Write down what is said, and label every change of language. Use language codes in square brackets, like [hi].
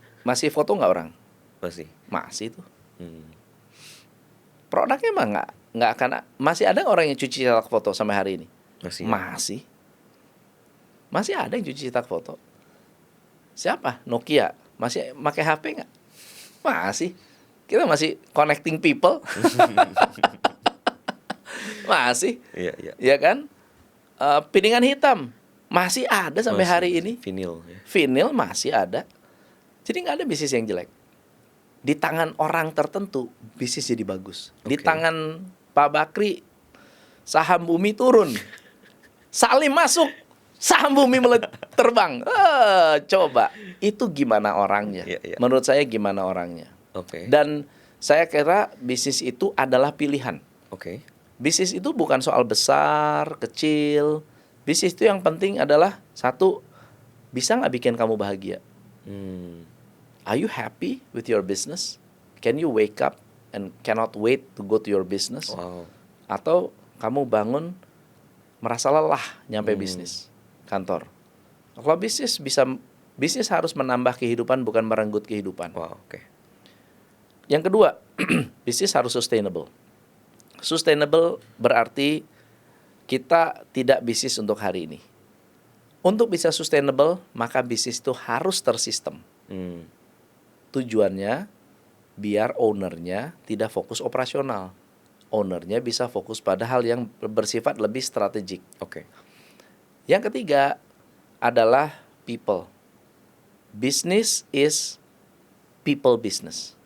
[id] Masih foto nggak orang? masih. Masih tuh. Produknya mah nggak akan. Masih ada orang yang cuci cetak foto sampai hari ini? Masih. Masih ada yang cuci cetak foto. Siapa? Nokia. Masih pakai HP nggak? Masih. Kita masih [en] connecting people. [id] Masih. Iya. Ya kan? Piringan hitam masih ada sampai hari ini. Vinil. Ya. Vinyl masih ada. Jadi nggak ada bisnis yang jelek. Di tangan orang tertentu bisnis jadi bagus. Di tangan Pak Bakri saham bumi turun. Salim masuk, saham bumi terbang. Coba itu gimana orangnya? Iya. Menurut saya gimana orangnya? Oke. Dan saya kira bisnis itu adalah pilihan. Oke. Bisnis itu bukan soal besar, kecil. Bisnis itu yang penting adalah satu, bisa nggak bikin kamu bahagia? [en] Are you happy with your business? Can you wake up and cannot wait to go to your business? Wow. [id] Atau kamu bangun merasa lelah nyampe bisnis kantor? Kalau bisnis harus menambah kehidupan, bukan merenggut kehidupan. Wow. Oke. Yang kedua, bisnis harus sustainable. Sustainable berarti kita tidak bisnis untuk hari ini. Untuk bisa sustainable, maka bisnis itu harus tersistem. Tujuannya biar ownernya tidak fokus operasional. Ownernya bisa fokus pada hal yang bersifat lebih strategik. Oke. Yang ketiga adalah people. [en] Business is people business.